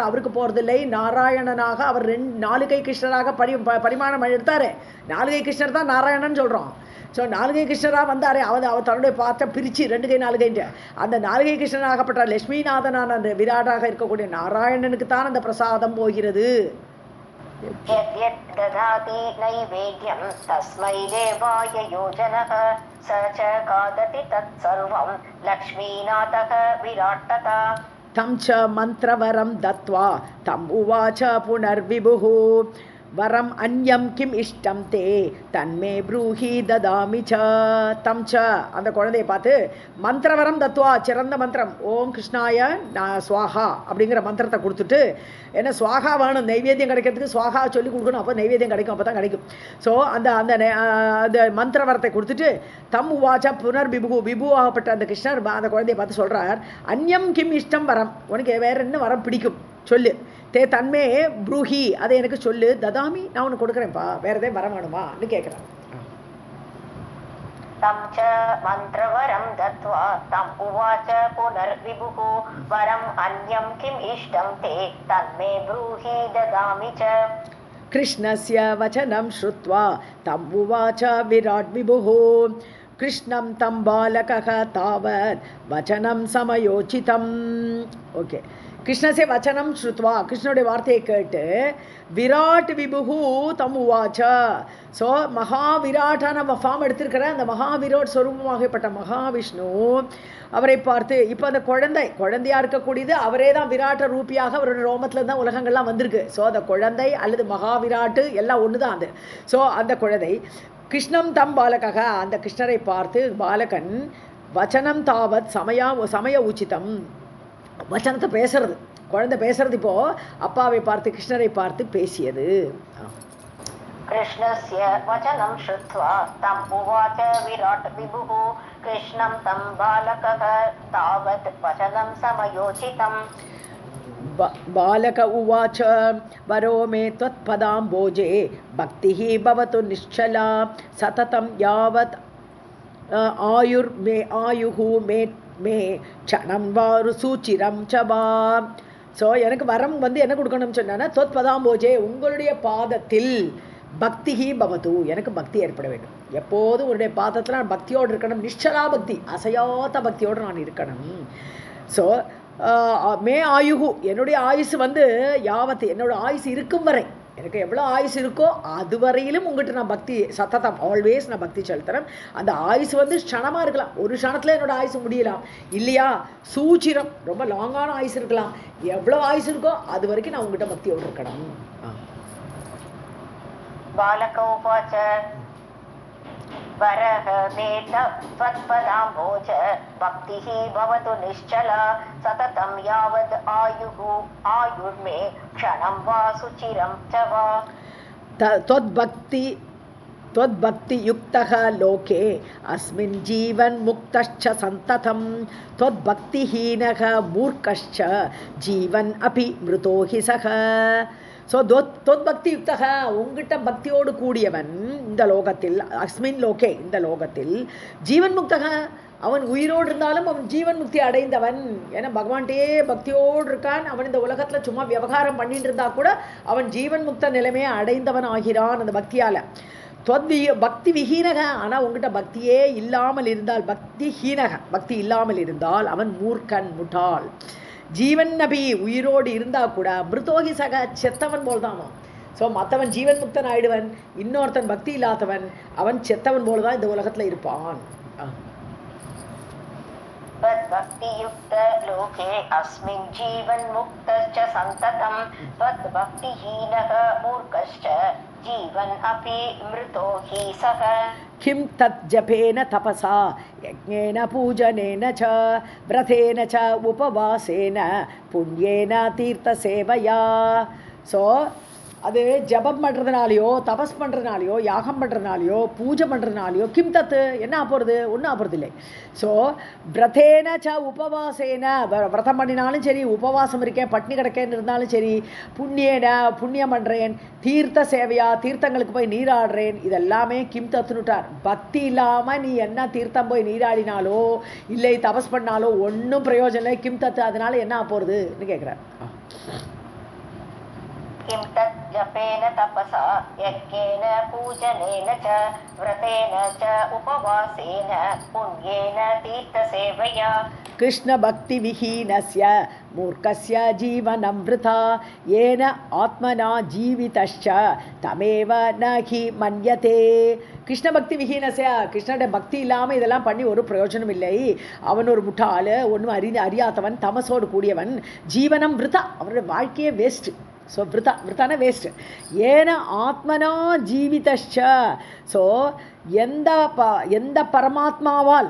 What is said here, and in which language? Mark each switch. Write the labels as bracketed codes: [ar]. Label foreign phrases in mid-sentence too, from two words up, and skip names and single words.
[ta] அவருக்கு போகிறதில்லை, நாராயணனாக அவர் 4 கை கிருஷ்ணராக பரிமாணம் எடுத்தார். 4 கை கிருஷ்ணர் தான் நாராயணன் சொல்கிறோம். ஸோ 4 கை கிருஷ்ணராக வந்தார். அவர் தன்னுடைய பார்த்த பிரித்து 2 கை 4 கைன்ட்டு அந்த 4 கை கிருஷ்ணனாகப்பட்ட லட்சுமிநாதனான அந்த விராட்டாக இருக்கக்கூடிய நாராயணனுக்கு தான் அந்த பிரசாதம் போகிறது. [sa] यद्यद् ददाति नैवेद्यं तस्मै देवाय योजनः स च खादति तत्सर्वं लक्ष्मीनाथः विराट् तथा तं च मन्त्रवरं दत्त्वा तम् उवाच पुनर्विभुः वरम् अन्यं किम् इष्टं ते तन्मे ब्रूहि ददामि च तं च [ta] அந்த குழந்தையை பார்த்து [sa] मन्त्रवरं दत्त्वा [ta] சிறந்த மந்திரம் [sa] ॐ कृष्णाय स्वाहा [ta] அப்படிங்கிற மந்திரத்தை கொடுத்துட்டு ஏன்னா ஸ்வாகா வேணும் நைவேத்தியம் கிடைக்கிறதுக்கு ஸ்வாகா சொல்லி கொடுக்கணும், அப்போ நைவேத்தியம் கிடைக்கும், அப்போ தான் கிடைக்கும். ஸோ அந்த அந்த அந்த மந்திரவரத்தை கொடுத்துட்டு [sa] तम् उवाच पुनर् विभु [ta] ஆகப்பட்ட அந்த கிருஷ்ணர் அந்த குழந்தையை பார்த்து சொல்கிறார், [sa] अन्यं किम् इष्टं वरम्, [ta] உனக்கு வேற என்ன வரம் பிடிக்கும் சொல்லு, [sa] ते तन्मे ब्रूहि [ta] அதை எனக்கு சொல்லு, ததாமி நான் உனக்கு கொடுக்குறேன்ப்பா, வேற எதையும் வரம் வேணுமான்னு கேட்குறேன். [sa] तं च मन्त्रवरं दत्त्वा तम् उवाच पुनर्विभुः वरम् अन्यं किम् इष्टं ते तन्मे ब्रूहि ददामि च कृष्णस्य वचनं श्रुत्वा तम् उवाच विराट् विभुः कृष्णं तं बालकः तावत् वचनं समयोचितम्. [ta] ஓகே, [sa] कृष्णस्य वचनं श्रुत्वा [ta] கிருஷ்ணனுடைய வார்த்தையை கேட்டு [sa] विराट् विभुः तम् उवाच. [ta] ஸோ மகாவிராட்டான ஃபார்ம் எடுத்திருக்கிற அந்த மகாவிராட் ஸ்வரூபமாகப்பட்ட மகாவிஷ்ணு அவரை பார்த்து இப்போ அந்த குழந்தையாக இருக்கக்கூடியது அவரே தான் விராட்ட ரூபியாக அவருடைய ரோமத்தில் தான் உலகங்கள்லாம் வந்திருக்கு. ஸோ அந்த குழந்தை அல்லது மகாவிராட்டு எல்லாம் ஒன்று தான் அது. ஸோ அந்த குழந்தை [sa] कृष्णं तं बालकः [ta] அந்த கிருஷ்ணரை பார்த்து பாலகன் [sa] वचनं तावत् समय उचितम् [ta] வச்சனத்தை பேசுறது, குழந்தை பேசுறது இப்போ அப்பாவை பார்த்து கிருஷ்ணரை பார்த்து பேசியது. [sa] कृष्णस्य वचनं श्रुत्वा तम् उवाच विराट् विभुः कृष्णं तं बालकः तावत् वचनं समयोचितम्. बालक उवाच वरो मे त्वत्पदाम्बोजे भक्तिः भवतु निश्चला सततं यावत् आयुः मे क्षणं वारु सूचिरं च वा. [ta] ஸோ எனக்கு வரம் வந்து என்ன கொடுக்கணும்னு சொன்னா [sa] त्वत् पदाम्बोजे [ta] உங்களுடைய பாதத்தில் [sa] भक्तिः भवतु [ta] எனக்கு பக்தி ஏற்பட வேண்டும். எப்போதும் உன்னுடைய பாதத்தில் நான் பக்தியோடு இருக்கணும், நிஷ்சலா பக்தி அசையாத பக்தியோடு நான் இருக்கணும். ஸோ [sa] मे आयुः [ta] என்னுடைய ஆயுசு வந்து யாவத்து என்னோட ஆயுசு இருக்கும் வரை எனக்கு எவ்வளோ ஆயுசு இருக்கோ அது வரையிலும் உங்கள்கிட்ட நான் பக்தி சத்ததம் ஆல்வேஸ் நான் பக்தி செலுத்துகிறேன். அந்த ஆயுசு வந்து க்ஷணமாக இருக்கலாம், ஒரு க்ஷணத்தில் என்னோட ஆயுசு முடியலாம் இல்லையா, சூச்சிரம் ரொம்ப லாங்கான ஆயுசு இருக்கலாம், எவ்வளோ ஆயுசு இருக்கோ அது வரைக்கும் நான் உங்கள்கிட்ட பக்தியோடு இருக்கணும். [sa] बालकोवाच वरः मे त्वत्पदाम्बोज भक्तिः भवतु निश्चला सततं यावद् आयुर्मे क्षणं वा सुचिरं च वा. त्वद्भक्तियुक्तः लोके अस्मिन् जीवन् मुक्तश्च सन्ततं त्वद्भक्तिहीनः मूर्खश्च जीवन् अपि मृतो हि सः. [ta] ஸோ [sa] त्वद्भक्ति युक्तः [ta] உங்ககிட்ட பக்தியோடு கூடியவன் இந்த லோகத்தில் [sa] अस्मिन् लोके [ta] இந்த லோகத்தில் [sa] जीवन् मुक्तः [ta] அவன் உயிரோடு இருந்தாலும் அவன் ஜீவன் முக்தி அடைந்தவன். ஏன்னா பகவான்கிட்டே பக்தியோடு இருக்கான், அவன் இந்த உலகத்தில் சும்மா விவகாரம் பண்ணிட்டு இருந்தா கூட அவன் ஜீவன் முக்த நிலைமையை அடைந்தவன் ஆகிறான் அந்த பக்தியால். [sa] भक्ति विहीनः [ta] ஆனால் உங்ககிட்ட பக்தியே இல்லாமல் இருந்தால் பக்தி இல்லாமல் இருந்தால் அவன் மூர்க்கன் முட்டாள். [sa] जीवन् अपि [ta] உயிரோடு இருந்தால் கூட [sa] मृतो हि सः [ta] செத்தவன் போல் தான் அவன். ஸோ மற்றவன் ஜீவன் முக்தன் ஆயிடுவன், இன்னொருத்தன் பக்தி இல்லாதவன் அவன் செத்தவன் போல தான் இந்த உலகத்தில் இருப்பான். [sa] त्वद्भक्तियुक्त लोके अस्मिन् जीवन् मुक्तश्च सन्ततं त्वद्भक्तिहीनः मूर्खश्च जीवन् अपि मृतो हि सः किं तत् जपेन तपसा यज्ञेन पूजनेन च व्रतेन च उपवासेन पुण्येन तीर्थसेवया [ta] ஸோ அது ஜபம் பண்ணுறதுனாலையோ தபஸ் பண்ணுறதுனாலையோ யாகம் பண்ணுறதுனாலையோ பூஜை பண்ணுறதுனாலையோ [sa] किं तत् [ta] என்ன ஆப்போகிறது ஒன்றும் ஆப்போறது இல்லை ஸோ [sa] व्रतेन च उपवासेन [ta] விரதம் பண்ணினாலும் சரி உபவாசம் இருக்கேன் பட்னி கிடக்கேன்னு இருந்தாலும் சரி புண்ணியம் பண்ணுறேன் [sa] तीर्थ सेवया [ta] தீர்த்தங்களுக்கு போய் நீராடுறேன் இதெல்லாமே கிம் தத்துனுட்டார் பக்தி இல்லாமல் நீ என்ன தீர்த்தம் போய் நீராடினாலோ இல்லை தபஸ் பண்ணாலோ ஒன்றும் பிரயோஜனம் இல்லை [sa] किं तत् [ta] அதனால என்ன ஆப்போகிறதுன்னு கேட்குறார் [sa] किं तत् जपेन तपसा यज्ञेन पूजनेन च व्रतेन च उपवासेन पुण्येन तीर्थसेवया कृष्णभक्तिविहीनस्य मूर्खस्य जीवनं वृथा येन आत्मना जीवितश्च तमेव न हि मन्यते कृष्ण भक्ति विहीनस्य [ta] கிருஷ்ணனுடைய பக்தி இல்லாமல் இதெல்லாம் பண்ணி ஒரு பிரயோஜனம் இல்லை அவன் ஒரு முட்டாள் ஒன்றும் அறியாதவன் தமசோடு கூடியவன் [sa] जीवनं वृथा [ta] அவருடைய வாழ்க்கையே வேஸ்ட்டு ஸோ விருத்தான வேஸ்ட்டு [sa] येन आत्मना जीवितश्च [ta] ஸோ எந்த பரமாத்மாவால்